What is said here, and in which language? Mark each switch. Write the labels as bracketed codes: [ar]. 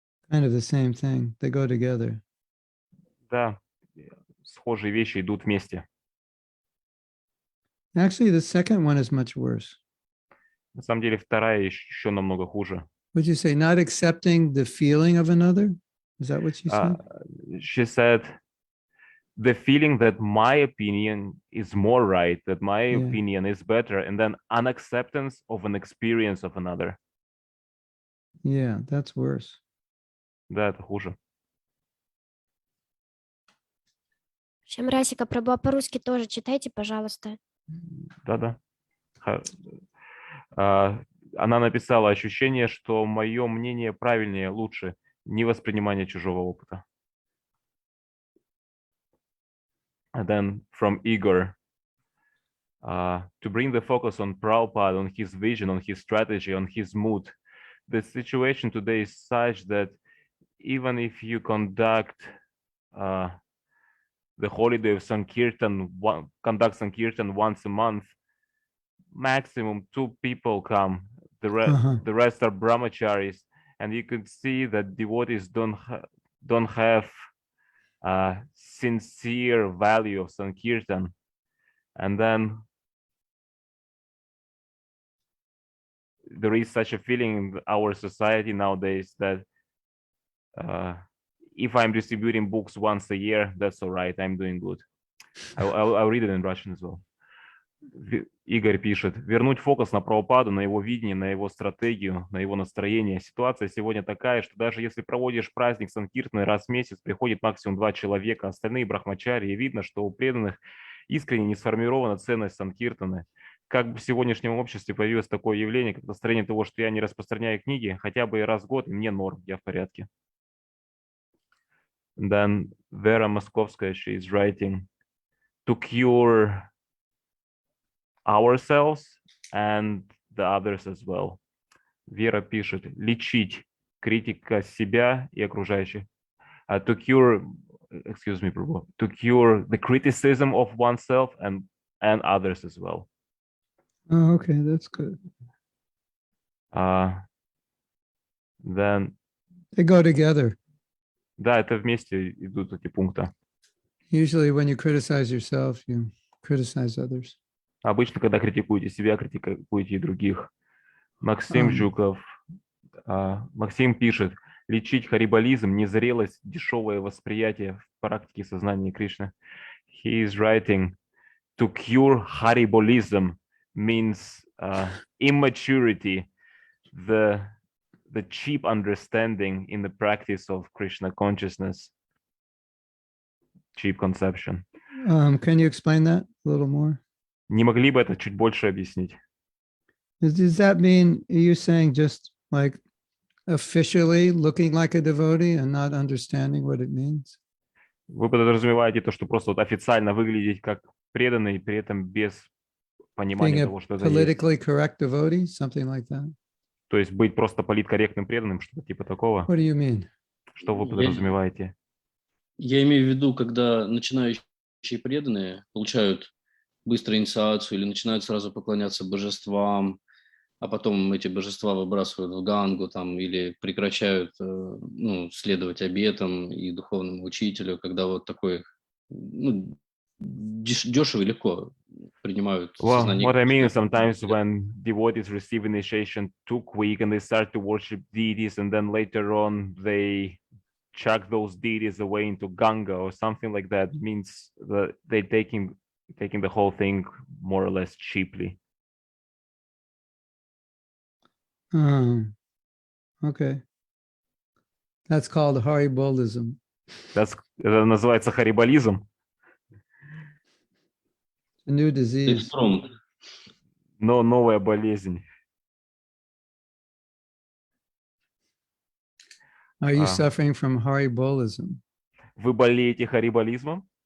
[en] Kind of the same thing. They go together. [ru] Да, схожие вещи идут вместе. [en] Actually, the second one is much worse. [ru] На самом деле, вторая еще намного хуже. [en] Would you say not accepting the feeling of another? Is that what you said? She said, the feeling that my opinion is more right, that my Yeah. opinion is better, and then unacceptance of an experience of another. Yeah, that's worse. [ru] Да, это хуже. Шамрасика, Прабhu, а по-русски тоже читайте, пожалуйста. Да-да. Она написала ощущение, что мое мнение правильнее, лучше, невоспринимание чужого опыта. [en] And then from Igor, to bring the focus on Prabhupada, on his vision, on his strategy, on his mood. The situation today is such that even if you conduct the holiday of Sankirtan, conduct Sankirtan once a month, maximum 2 people come. The rest are brahmacharis, and you could see that devotees don't have sincere value of Sankirtan. And then there is such a feeling in our society nowadays that if I'm distributing books once a year, that's all right, I'm doing good. I'll read it in Russian as well. [ru] Игорь пишет: вернуть фокус на Прабхупаду, на его видение, на его стратегию, на его настроение. Ситуация сегодня такая, что даже если проводишь праздник Санкиртаны раз в месяц, приходит максимум 2 человека, остальные брахмачари, и видно, что у преданных искренне не сформирована ценность Санкиртаны. Как бы в сегодняшнем обществе появилось такое явление, как настроение того, что я не распространяю книги, хотя бы раз в год, и мне норм, я в порядке. [en] Then Vera Moskovskaya, she is writing, to cure ourselves and the others as well. [ru] Вера пишет: лечить критика себя и окружающих. [en] To cure, excuse me, Prabhu, to cure the criticism of oneself and others as well. Oh, okay, that's good. Then They go together. [ru] да, это вместе идут эти пункты. [en] Usually when you criticize yourself, you criticize others. [ru] Обычно, когда критикуете себя, критикуете и других. Максим Жуков. Максим пишет: лечить хариболизм, незрелость, дешевое восприятие в практике сознания Кришны. [en] He is writing, to cure haribolism means immaturity, the cheap understanding in the practice of Krishna consciousness, cheap conception. Can you explain that a little more? [ru] Не могли бы это чуть больше объяснить? [en] Does that mean, are you saying just like officially looking like a devotee and not understanding what it means? [ru] Вы подразумеваете то, что просто вот официально выглядеть как преданный, при этом без понимания [en] Being a [ru] того, что это есть. [en] politically correct devotee, something like that? [ru] То есть быть просто политкорректным преданным, что-то типа такого? [en] What do you mean? [ru] Что вы подразумеваете? Я имею в виду, когда начинающие преданные получают быструю инициацию или начинают сразу поклоняться божествам, а потом эти божества выбрасывают в Гангу там, или прекращают следовать обетам и духовному учителю, когда вот такой дешево и легко принимают [en] Well, [ru] сознание. [en] what I mean is sometimes when devotees receive initiation too quick and they start to worship deities, and then later on they chuck those deities away into Ganga or something like that, means that they're taking the whole thing more or less cheaply. Okay. That's called haribolism. [ru] Это называется haribolism. [en] A new disease. [ru] Экспромт. Но новая болезнь. [en] Are you suffering from haribolism? [ru] Вы болеете хариболизмом?